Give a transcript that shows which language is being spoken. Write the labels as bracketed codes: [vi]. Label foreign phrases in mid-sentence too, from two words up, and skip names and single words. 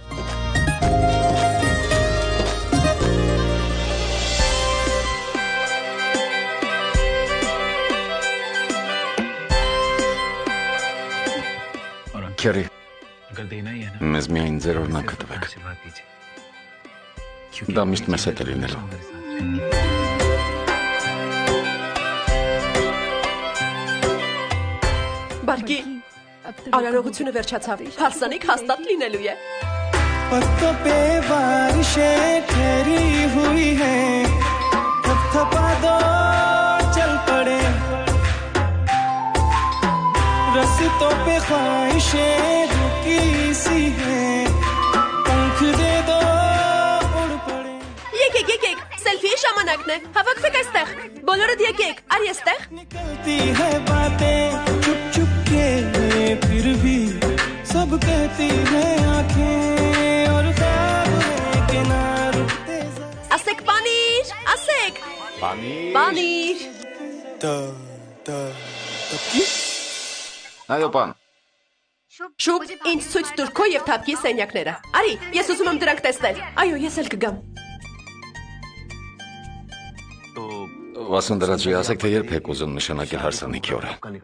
[hy] Քերի, մեզ միայն ձեր օրինակը տվեք։ Դա միշտ մեզ հետ է լինելու։ Բարգի, արարողությունը վերջացավ, հարսանիք հաստատ լինելու է։ [hi] पत्तों पे बारिशें ठहरी हुई है थपथपा दो चल पड़े रस्तों पे ख्वाहिशें रुकी सी है पंख दे दो उड़ पड़े [hy] Եկեք, սելֆիի ժամանակն է, հավաքվեք այստեղ, բոլորդ եկեք, արի այստեղ։ [hi] निकलती है बातें चुप चुप के फिर भी सब कहती है आंखें और ख्वाब है कि ना रुकते [hy] Ասեք պանիր, ասեք։ Պանիր։ Այո, պան։ Շուտ ինձ ցույց տուր քո եւ թափքի սենյակները։ Արի, ես ուզում եմ դրանք տեսնել։ Այո, ես էլ կգամ։ Վասունդրաջի, ասեք, թե երբ եք ուզում նշանակել հարսանիքի օրը։